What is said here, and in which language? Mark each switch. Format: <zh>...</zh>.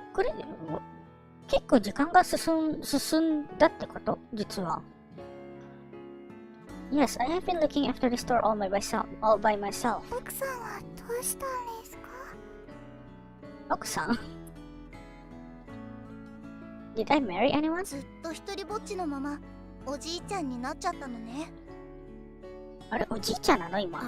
<ja>これ結構時間が進んだってこと？実は。</ja> <en>Yes, I have been looking after the store all by myself.</en> <ja>奥さんはどうしたんですか？奥さん？</ja> <en>Did I marry anyone?</en> <ja>ずっと一人ぼっちのままおじいちゃんになっちゃったのね。あれ、おじいちゃんなの今？</ja>